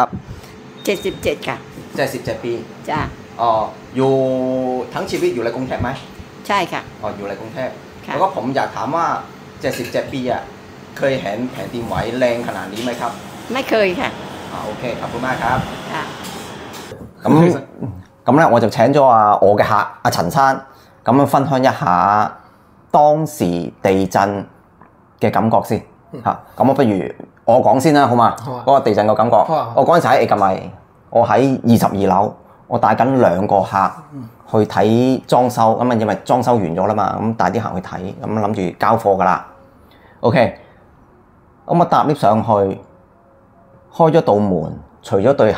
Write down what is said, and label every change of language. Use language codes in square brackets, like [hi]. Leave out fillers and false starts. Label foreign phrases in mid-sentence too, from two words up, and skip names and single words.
[th] 77 ค่ะ 77 ปี จ้า อ๋ออยู่ทั้งชีวิตอยู่ในกรุงเทพไหม ใช่ค่ะ อ๋ออยู่ในกรุงเทพ ค่ะ แล้วก็ผมอยากถามว่า77 ปีอ่ะเคยเห็นแผ่นดินไหวแรงขนาดนี้ไหมครับ ไม่เคยค่ะ โอเคขอบคุณมากครับ ค่ะ [yue] 咁咧我就請咗我嘅客阿陳生咁樣分享一下當時地震嘅感覺先嚇。咁我不如我講先啦，好嘛？好啊嗰個地震嘅感覺。好啊我嗰陣時喺薏米，我喺22樓，我帶緊2個客去睇裝修，咁啊因為裝修完咗啦嘛，咁帶啲客去睇，咁諗住交貨噶啦。OK，咁我搭 lift 上去，開咗道門，除咗對鞋。